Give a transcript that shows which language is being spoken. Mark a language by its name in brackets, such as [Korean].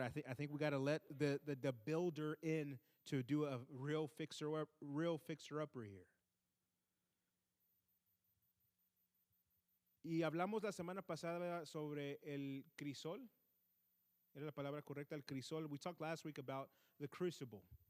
[English] I think we got to let the builder in to do a real fixer-upper here. [Spanish] Y hablamos la semana pasada sobre el crisol. Era la palabra correcta, el crisol. [English] We talked last week about the crucible.